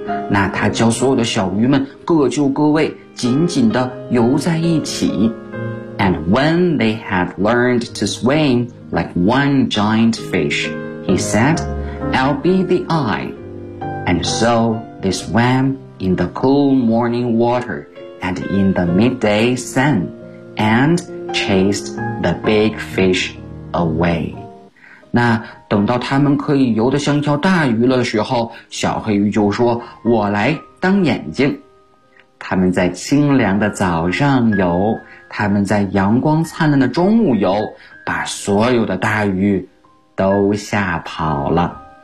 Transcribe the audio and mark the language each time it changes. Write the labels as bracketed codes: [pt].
[zh] 那他教所有的小鱼们各就各位，紧紧地游在一起。 [en] And when they had learned to swim like one giant fish, he said, I'll be the eye. And so they swam in the cool morning water and in the midday sun and chased the big fish. Away. [zh] 那等到他们可以游得像条大鱼的时候，小黑鱼就说，我来当眼睛。他们在清凉的早上游，他们在阳光灿烂的中午游，把所有的大鱼都吓跑了。